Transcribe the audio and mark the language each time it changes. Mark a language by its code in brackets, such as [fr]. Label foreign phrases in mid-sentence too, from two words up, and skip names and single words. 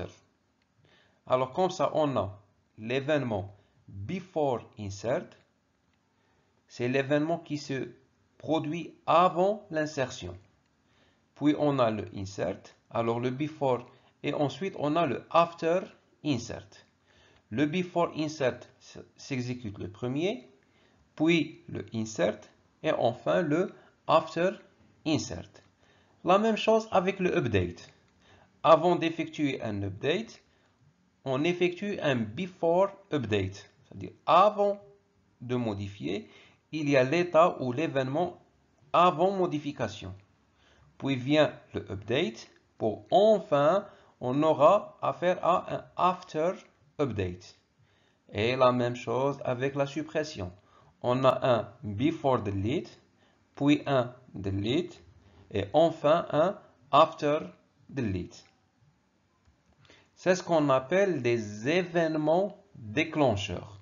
[fr] Alors, comme ça, on a l'événement [en] before insert. [fr] C'est l'événement qui se produit avant l'insertion. Puis, on a le insert. Alors, le before. Et ensuite, on a le [en] after insert. [fr] Le [en] before insert [fr] s'exécute le premier, puis le insert, et enfin le [en] after insert. [fr] La même chose avec le update. Avant d'effectuer un update, on effectue un [en] before update. [fr] C'est-à-dire avant de modifier, il y a l'état ou l'événement avant modification. Puis vient le update. Pour enfin, on aura affaire à un [en] after update. [fr] Et la même chose avec la suppression. On a un [en] before delete, [fr] puis un delete, et enfin un [en] after delete. [fr] C'est ce qu'on appelle des événements déclencheurs.